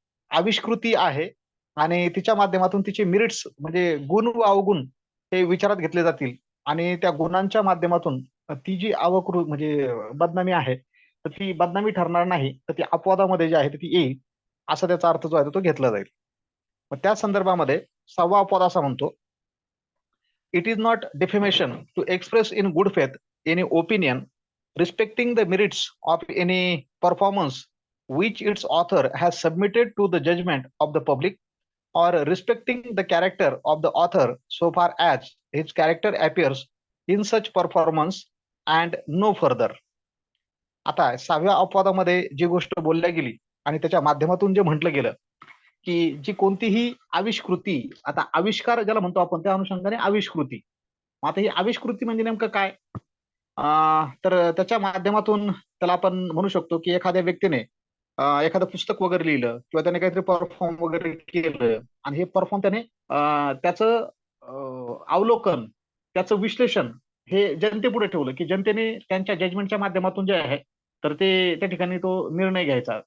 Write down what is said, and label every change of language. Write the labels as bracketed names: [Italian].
[Marathi] आविष्कृती आहे आणि तिच्या माध्यमातून तिचे मेरिट्स म्हणजे गुण व अवगुण हे विचारात घेतले जातील आणि त्या गुणांच्या माध्यमातून ती जी म्हणजे बदनामी आहे तर ती बदनामी ठरणार नाही, तर ती अपवादामध्ये जी आहे ती येईल असा त्याचा अर्थ जो आहे तो घेतला जाईल. मग त्या संदर्भामध्ये 6वा अपवाद असा म्हणतो, [English] It is not defamation to express in good faith any opinion respecting the merits of any performance which its author has submitted to the judgment of the public, or respecting the character of the author so far as his character appears in such performance and no further. [Marathi] आता 6व्या अपवादामध्ये जी गोष्ट बोलल्या गेली आणि त्याच्या माध्यमातून जे म्हटलं गेलं की जी कोणतीही आविष्कृती, आता आविष्कार ज्याला म्हणतो आपण त्या अनुषंगाने आविष्कृती. आता ही आविष्कृती म्हणजे नेमकं काय? तर त्याच्या माध्यमातून त्याला आपण म्हणू शकतो की एखाद्या व्यक्तीने एखादं पुस्तक वगैरे लिहिलं किंवा त्याने काहीतरी परफॉर्म वगैरे केलं आणि हे परफॉर्म त्याने त्याचं अवलोकन, त्याचं विश्लेषण हे जनतेपुढे ठेवलं की जनतेने त्यांच्या जजमेंटच्या माध्यमातून जे आहे तर ते त्या ठिकाणी तो निर्णय घ्यायचा.